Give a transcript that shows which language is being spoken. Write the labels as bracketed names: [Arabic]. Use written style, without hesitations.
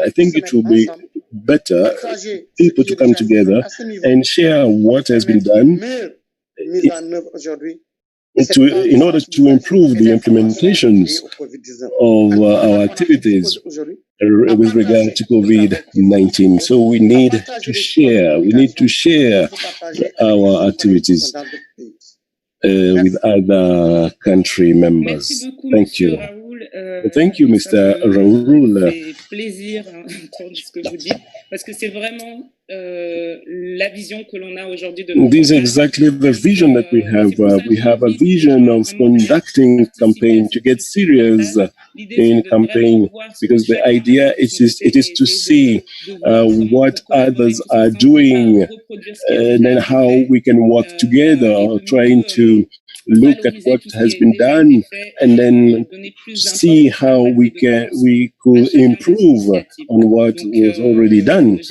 [English] I think it will be better people to come together and share what has been done in order to improve the implementations of our activities with regard to COVID-19. So we need to share our activities with other country members. Thank you. Thank you, Mr. Raoul. [French] C'est plaisir d'entendre ce que vous dites, parce que c'est vraiment la vision que l'on a aujourd'hui de notre [English] This is exactly the vision that we have. We have a vision of conducting campaign to get serious in campaign, because the idea it is to see what others are doing and then how we can work together, trying to look at what has been done and then see how we could improve on what was already done.